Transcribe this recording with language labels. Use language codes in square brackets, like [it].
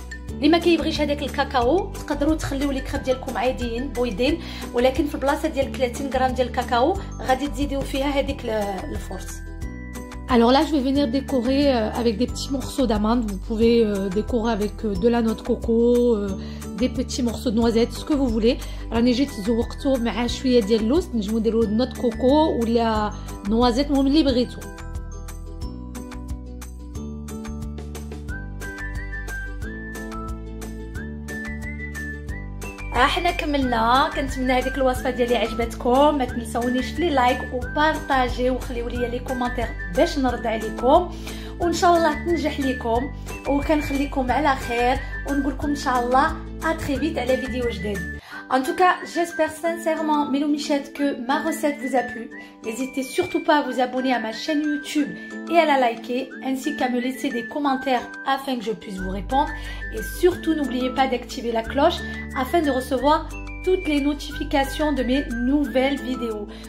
[ar] اللي ما كيبغيش هذاك الكاكاو تقدروا تخليو لي كريب ديالكم عاديين بويضين، ولكن في البلاصه ديال 30 غرام ديال الكاكاو غادي تزيدوا فيها هذيك الفورس. [fr] Alors là, je vais venir décorer avec des petits morceaux d'amandes. Vous pouvez décorer avec de la noix de coco, des petits morceaux de noisettes, ce que vous voulez. [ar] راني جيت زوقته مع شويه ديال اللوز، نجمو نديرو نوع د كوكو ولا نوازيت، المهم اللي بغيتو. احنا كملنا. كنتمنى هذيك الوصفه ديالي عجبتكم. ما تنساونيش لي لايك وبارطاجي وخليو لي لي كومونتير باش نرد عليكم، وان شاء الله تنجح لكم. وكنخليكم على خير ونقول لكم ان شاء الله [fr] à très vite [ar] على فيديو جديد. [fr] En tout cas, j'espère sincèrement, Melou Michette, que ma recette vous a plu. N'hésitez surtout pas à vous abonner à ma chaîne YouTube et à la liker, ainsi qu'à me laisser des commentaires afin que je puisse vous répondre. Et surtout, n'oubliez pas d'activer la cloche afin de recevoir toutes les notifications de mes nouvelles vidéos.